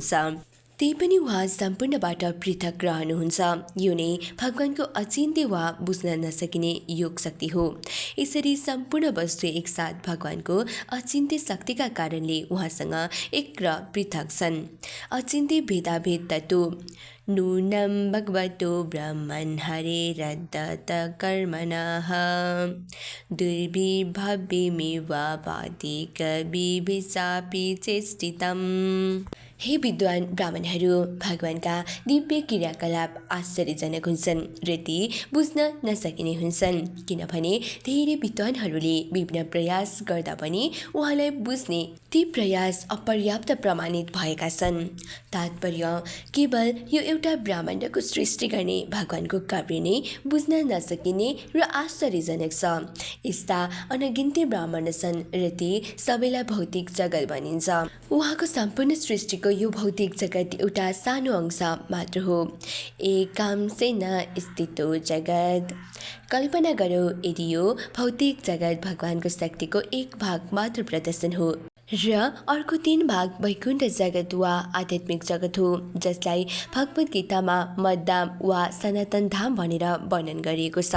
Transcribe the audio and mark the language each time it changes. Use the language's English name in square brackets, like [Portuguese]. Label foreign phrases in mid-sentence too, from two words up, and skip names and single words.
[Nepali] त्यही पनि उहाँ सम्पूर्णबाट पृथक रहनुहुन्छ। यो नै भगवानको अचिन्त्य वा बुझ्न नसकिने योग शक्ति हो। यसरी सम्पूर्ण वस्तु एकसाथ भगवानको अचिन्त्य शक्तिका कारणले उहाँसँग एक र पृथक छन्। [Sanskrit] अचिन्त्य भेदाभेद तत्त्व नूनं भगवतो ब्रह्मन् हरेरदत्त कर्मणः दुर्विभव्यमेव भाति कविभिश्चापि चेष्टितम्। [Nepali] हे विद्वान ब्राह्मणहरू, भगवानका दिव्य क्रियाकलाप आश्चर्यजनक हुन्छन् र ती बुझ्न नसकिने हुन्छन्, किनभने धेरै विद्वानहरूले विभिन्न प्रयास गर्दा पनि उहाँलाई बुझ्ने ती प्रयास अपर्याप्त प्रमाणित भएका छन्। तात्पर्य: केवल यो एउटा ब्रह्माण्डको सृष्टि गर्ने भगवानको कार्य नै बुझ्न नसकिने र आश्चर्यजनक छ। यस्ता अनगिन्ती ब्रह्माण्ड छन् र ती सबैलाई भौतिक जगत भनिन्छ। उहाँको सम्पूर्ण सृष्टिको यो भौतिक जगत एउटा सानो अंश मात्र हो। [Sanskrit] एकांशेन स्थितो जगत। [Nepali] कल्पना गरौँ यदि यो भौतिक जगत भगवानको शक्तिको एक भाग मात्र प्रदर्शन हो र अर्को 3 भाग वैकुण्ठ जगत वा आध्यात्मिक जगत हो, जसलाई भगवद् गीतामा मद्धाम वा सनातन धाम भनेर वर्णन गरिएको छ।